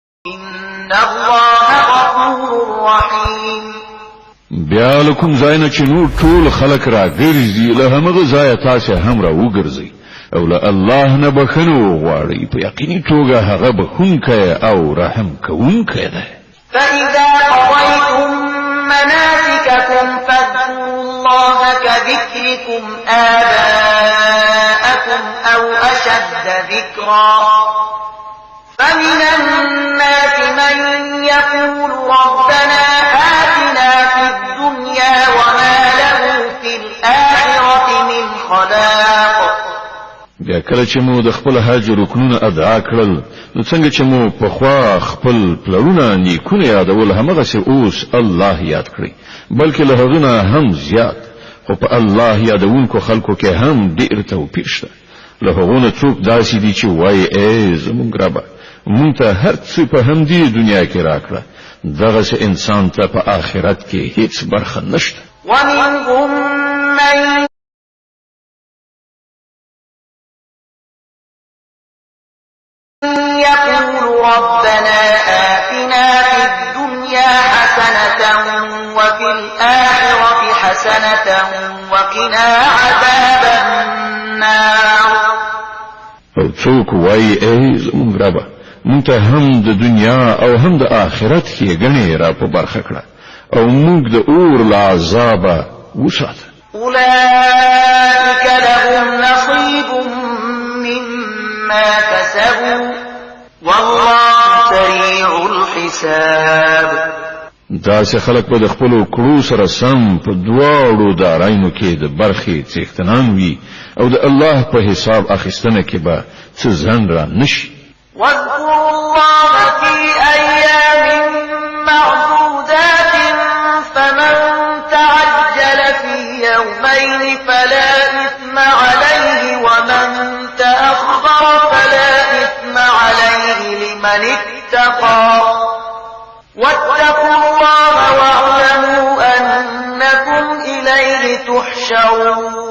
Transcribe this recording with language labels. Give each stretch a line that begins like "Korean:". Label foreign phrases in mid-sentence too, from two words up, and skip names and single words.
Arabic: إن الله غفور رحيم.
Pashto: بیا لکم زاینه چې نور ټول خلق را ګرځي له همغه ځای تاسو هم را وګرځي او له الله نه بخنو غواړي په یقیني توګه هغه بخونکی او رحم کوونکی دی.
Arabic: فإذا قضيتم مناسككم فاذكروا الله كذكركم آباءكم أو أشد ذكرا فمن الناس من يقول ربنا آتنا في الدنيا وما له في الآخرة من خلاق.
Pashto: بیا کله چې مو د خپل حج رکنونه ادا کړل نو څنګه چې مو په خوا خپل پلرونه نیکونه یادول همغه سي اوس الله یاد کړی بلکې له هغه نه هم زیات خو په الله یادونکو خلکو کې هم ډیر توپیر شته. له هغه نه څوک داسې دي چې وایي ای زمونږ رب مونږ ته هر څه په همدې دنیا کې راکړه دغه انسان ته په آخرت کې هیڅ برخه نشته.
Arabic: ومنهم من يقول ربنا آتنا في الدنيا حسنة وفي الآخرة حسنة وقنا عذاب النار.
Pashto: او څوک وایي ای زمونږ رب مونږ ته هم د دنیا او هم د آخرت کې ګڼې را په برخه کړه او موږ د اور له عذابه وساته.
Arabic: أولئك لهم نصيب مما كسبوا والله سريع الحساب.
Pashto: داسې خلک به د خپلو کړو سره سم په دواړو دارایانو کې د برخې څښتنان وي او د الله په حساب اخیستنه کې به څه ځنډ را نشي.
Arabic: واذكروا الله في أيام معدودات فمن تعجل في يومين فلا إثم عليه ومن تأخر فلا إثم عليه لمن اتقى واتقوا الله واعلموا أنكم إليه تحشرون.